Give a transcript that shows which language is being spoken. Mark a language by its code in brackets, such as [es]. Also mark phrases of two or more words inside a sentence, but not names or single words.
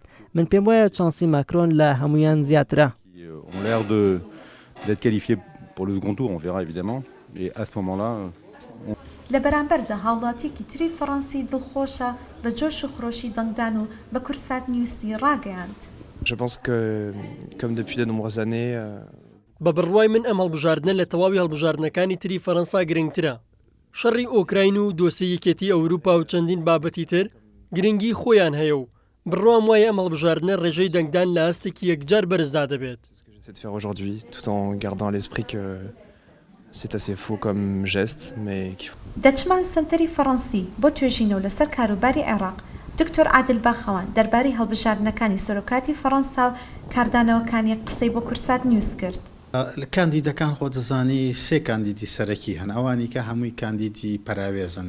[ckb] من پێم وایە چانسی ماکرۆن لە هەمویان زیاترە. لە بەرامبەردا هاوڵاتیەکی تری فەڕەنسی دڵخۆشە بە جۆش و خڕۆشی دەنگدان و بە کورسات نیوسی ڕاگەیاند. [fr] Je pense que, comme depuis de nombreuses années, [ckb] بە بڕوای من ئەم هەڵبژاردنە لە تەواوی هەڵبژاردنەکانی تری فەڕەنسا گرنگترە. شەڕی ئۆکراین و دۆسیەکێتی ئەوروپا و چەندین بابەتی تر گرنگی خۆیان هەیە و بڕوام وایە ئەم هەڵبژاردنە ڕێژەی دەنگدان لە ئاستێکی یەکجار بەرزدا دەبێت. [fr] j'essaie de faire aujourd'hui, tout en gardant à l'esprit que c'est assez faux comme geste, mais qu'il faut. [ckb] دەچمان سنتەری فەڕەنسی بۆ توێژینەوە لەسەر کاروباری عێراق. دکتۆر عادل باخەوان دەربارەی هەڵبژاردنەکانی سەرۆکاتی فەڕەنسا و کاردانەوەکانی قسەی بۆ کورسات نیوز کرد. کاندیدەکان خۆ دەزانی سێ کاندیدی سەرەکی هەن، ئەوانی کە هەمووی کاندیدی پەراوێزن.